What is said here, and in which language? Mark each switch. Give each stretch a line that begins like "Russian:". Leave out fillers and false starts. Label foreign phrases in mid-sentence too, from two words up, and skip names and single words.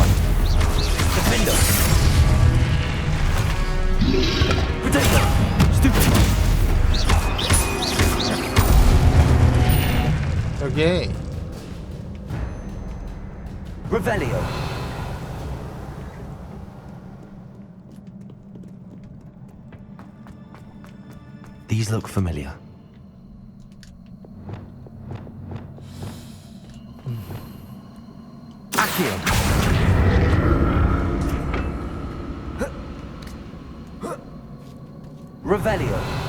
Latin: Defendo. Protector.
English: Stupefy.
Korean: 여기.
Latin: Revelio.
English: These look familiar.
Latin: Accio. Revelio.